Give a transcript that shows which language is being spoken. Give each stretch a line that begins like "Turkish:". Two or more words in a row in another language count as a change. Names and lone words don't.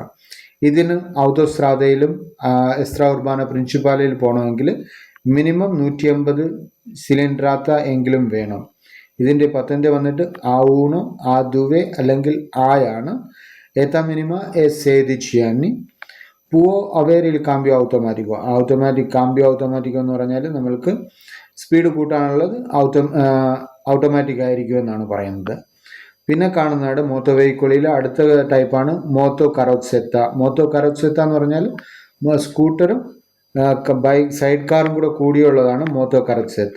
Malayalam: ഇതിന് ഔട്ടോസ്ട്രാദയിലും
Italian: extra urbana
Malayalam: പ്രിൻസിപ്പാലയിൽ പോകണമെങ്കിൽ മിനിമം 150 സിലിണ്ടറാത്ത എങ്കിലും വേണം. ഇതിൻ്റെ പത്തൻ്റെ വന്നിട്ട് A1, A2 അല്ലെങ്കിൽ ആണ്.
Italian: età minima è 16 anni. Può avere il cambio automatico. cambio automatico
Malayalam: എന്ന് പറഞ്ഞാൽ നമ്മൾക്ക് സ്പീഡ് കൂട്ടാനുള്ളത് ഓട്ടോമാറ്റിക് ആയിരിക്കും എന്നാണ് പറയുന്നത്. പിന്നെ കാണുന്നതാണ് മോട്ടോ വെഹിക്കിളിൽ അടുത്ത ടൈപ്പാണ് മോട്ടോ കറോത്സെത്ത. മോട്ടോ കറോത്സെത്ത എന്ന് പറഞ്ഞാൽ സ്കൂട്ടറും ബൈക്ക് സൈഡ് കാറും കൂടെ കൂടിയുള്ളതാണ് മോട്ടോ കറോത്സെത്ത.